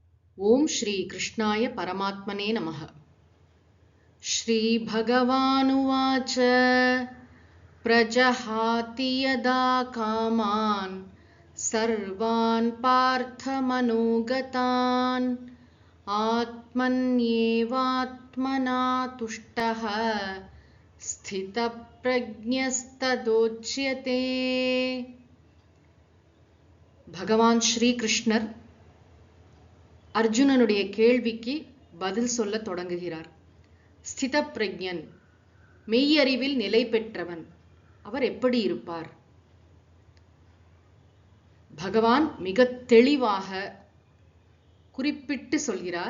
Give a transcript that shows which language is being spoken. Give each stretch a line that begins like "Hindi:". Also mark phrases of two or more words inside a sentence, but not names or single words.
Sanskrit: ओम श्री कृष्णाय परमात्मने नमः। श्री भगवानुवाच प्रजहाति यदा कामान् सर्वान् पार्थमनोगतान् आत्मन्येवात्मना तुष्टः स्थितप्रज्ञस्तदोच्यते।
Tamil: भगवान श्री कृष्णर அர்ஜுனனுடைய கேள்விக்கு பதில் சொல்ல தொடங்குகிறார். ஸ்தித பிரக்ஞன், மெய்யறிவில் நிலை பெற்றவன், அவர் எப்படி இருப்பார்? பகவான் மிக தெளிவாக குறிப்பிட்டு சொல்கிறார்.